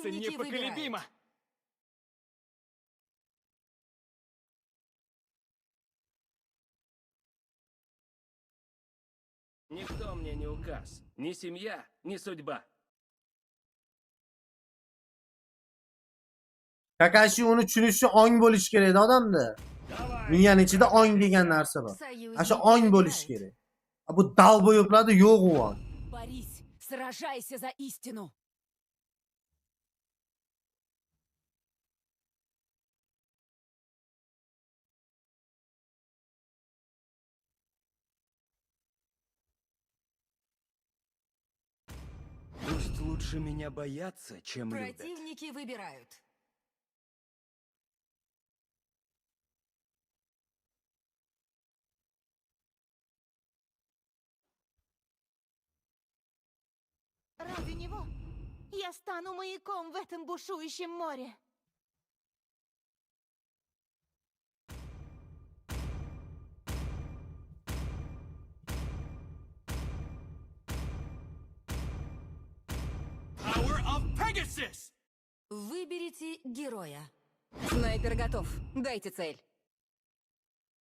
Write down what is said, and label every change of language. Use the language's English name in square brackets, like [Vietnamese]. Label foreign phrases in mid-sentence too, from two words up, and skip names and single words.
[Russian] Противники непоколебимо. Никто мне не указ, ни семья, ни судьба. [Uzbek] Kakashi uni tushunishi ong bo'lish kerak odamda. Miyani ichida ong degan narsa bor. Ana shu ong bo'lish kerak. Bu dalboyo'qlarda yo'q u ong. [Russian] Борись, сражайся за истину. Пусть лучше меня боятся, чем любят. Противники выбирают. Ради него я стану маяком в этом бушующем море. [English] Power of Pegasus! [Russian] Выберите героя. Снайпер готов. Дайте цель.